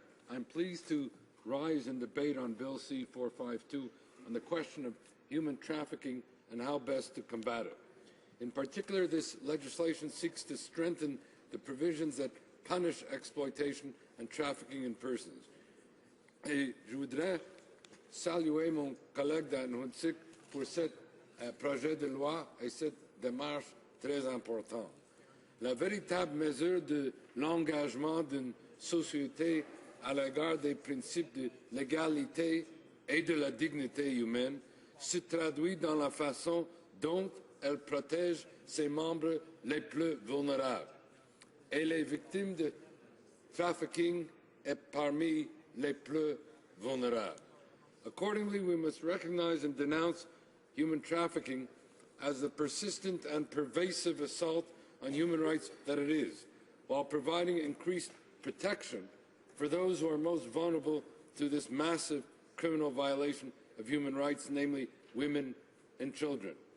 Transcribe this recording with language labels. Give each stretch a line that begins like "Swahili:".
English: I'm pleased to rise in debate on Bill C-452 on the question of human trafficking and how best to combat it. In particular, this legislation seeks to strengthen the provisions that punish exploitation and trafficking in persons.
French: Et je voudrais saluer mon collègue Dan Huntsik pour ce projet de loi et cette démarche très importante. La véritable mesure de l'engagement d'une société à l'égard des principes de l'égalité et de la dignité humaine se traduit dans la façon dont elle protège ses membres les plus vulnérables. Et les victimes de trafficking est parmi les plus vulnérables.
English: Accordingly, we must recognize and denounce human trafficking as the persistent and pervasive assault on human rights that it is, while providing increased protection for those who are most vulnerable to this massive criminal violation of human rights, namely women and children.